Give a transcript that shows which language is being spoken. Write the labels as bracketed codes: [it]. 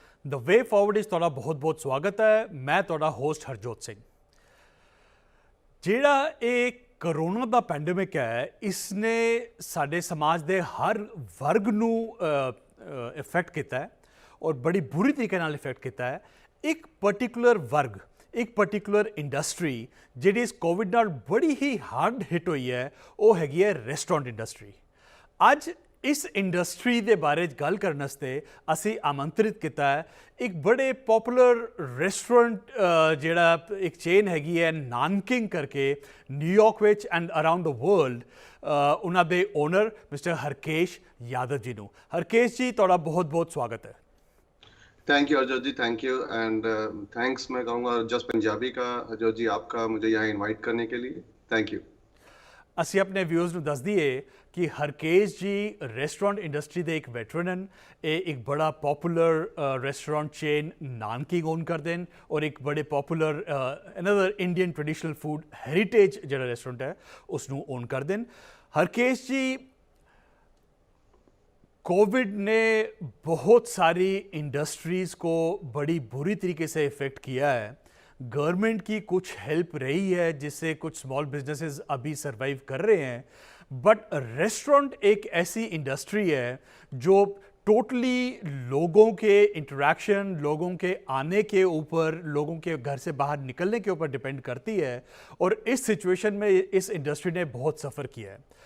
[pa] The way forward is ਤੁਹਾਡਾ ਬਹੁਤ-ਬਹੁਤ ਸਵਾਗਤ ਹੈ। ਮੈਂ ਤੁਹਾਡਾ ਹੋਸਟ ਹਰਜੋਤ ਸਿੰਘ। ਜਿਹੜਾ ਇਹ ਕਰੋਨਾ ਦਾ ਪੈਂਡੇਮਿਕ ਹੈ, ਇਸਨੇ ਸਾਡੇ ਸਮਾਜ ਦੇ ਹਰ ਵਰਗ ਨੂੰ ਇਫੈਕਟ ਕੀਤਾ ਹੈ ਔਰ ਬੜੀ ਬੁਰੀ ਤਰੀਕੇ ਨਾਲ ਇਫੈਕਟ ਕੀਤਾ ਹੈ। ਇੱਕ ਪਾਰਟਿਕੂਲਰ ਵਰਗ, ਇੱਕ ਪਾਰਟਿਕੂਲਰ ਇੰਡਸਟਰੀ ਜਿਹੜੀ ਇਸ ਕੋਵਿਡ ਨਾਲ ਬੜੀ ਹੀ ਹਾਰਡ ਹਿੱਟ ਹੋਈ ਹੈ, ਉਹ ਹੈਗੀ ਹੈ ਰੈਸਟੋਰੈਂਟ ਇੰਡਸਟਰੀ। ਅੱਜ इस इंडस्ट्री के बारे गल करने वास्ते असी आमंत्रित किया है एक बड़े पॉपुलर रेस्टोरेंट जिहड़ा एक चेन हैगी है नानकिंग करके New York which and around the world, उन्हां दे ओनर मिस्टर हरकेश यादव जी नूं। हरकेश जी तुहाडा बहुत बहुत स्वागत है। [hi] Thank you Harjot ji, thank you and thanks मैं कहूँगा जस्ट पंजाबी का हरजोत जी आपका मुझे यहाँ इनवाइट करने के लिए थैंक यू। [pa] ਅਸੀਂ ਆਪਣੇ ਵਿਊਅਰਸ ਨੂੰ ਦੱਸ ਦਈਏ ਕਿ ਹਰਕੇਸ਼ ਜੀ ਰੈਸਟੋਰੈਂਟ ਇੰਡਸਟਰੀ ਦੇ ਇੱਕ ਵੈਟਰਨ ਹਨ। ਇਹ ਇੱਕ ਬੜਾ ਪੋਪੂਲਰ ਰੈਸਟੋਰੈਂਟ ਚੇਨ ਨਾਨਕਿੰਗ ਓਨ ਕਰਦੇ ਹਨ ਔਰ ਇੱਕ ਬੜੇ popular another Indian traditional food heritage ਜਿਹੜਾ ਰੈਸਟੋਰੈਂਟ ਹੈ ਉਸ ਨੂੰ ਓਨ ਕਰਦੇ ਹਨ। [hi] हरकेश जी, कोविड ने बहुत सारी इंडस्ट्रीज़ को बड़ी बुरी तरीके से इफ़ेक्ट किया है। गवर्नमेंट की कुछ हेल्प रही है जिससे कुछ स्मॉल बिजनेसेस अभी सरवाइव कर रहे हैं, बट रेस्टोरेंट एक ऐसी इंडस्ट्री है जो टोटली लोगों के इंटरेक्शन, लोगों के आने के ऊपर, लोगों के घर से बाहर निकलने के ऊपर डिपेंड करती है और इस सिचुएशन में इस इंडस्ट्री ने बहुत सफ़र किया है।